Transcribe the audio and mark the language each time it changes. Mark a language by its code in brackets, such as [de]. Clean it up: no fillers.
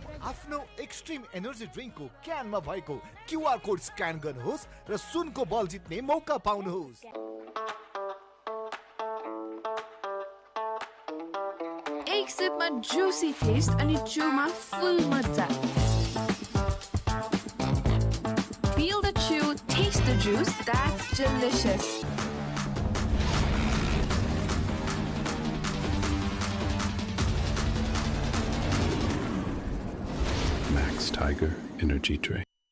[ne] आफ्नो extreme energy ड्रिङ्कको क्यानमा भएको QR code scan गर्नुहोस् र सुनको बल जित्ने मौका पाउनुहोस्। एक सिपमा जुसी टेस्ट अनि चुमा फुल मजा। [en] Feel the chew, taste the juice, that's delicious. Max Tiger Energy Drink.